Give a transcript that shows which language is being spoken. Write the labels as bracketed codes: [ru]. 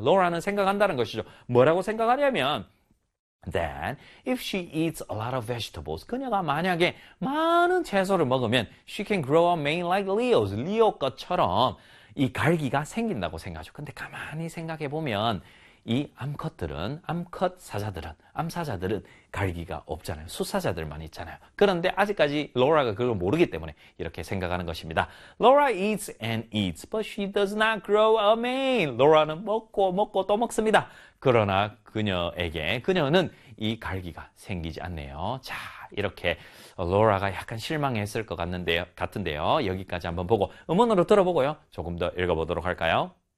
[ko] Laura는 생각한다는 것이죠. 뭐라고 생각하냐면, [en] Then, if she eats a lot of vegetables, [ko] 그녀가 만약에 많은 채소를 먹으면, [en] she can grow a mane like Leo's. [ko] 리오 것처럼 이 갈기가 생긴다고 생각하죠. 근데 가만히 생각해 보면, 이 암컷들은, 암컷 사자들은, 암사자들은 갈기가 없잖아요. 숫사자들만 있잖아요. 그런데 아직까지 로라가 그걸 모르기 때문에 이렇게 생각하는 것입니다. [en] Laura eats and eats, but she does not grow a mane. [ko] 로라는 먹고 먹고 또 먹습니다. 그러나 그녀에게, 그녀는 이 갈기가 생기지 않네요. 자, 이렇게 로라가 약간 실망했을 것 같은데요. 여기까지 한번 보고 음원으로 들어보고요. 조금 더 읽어보도록 할까요?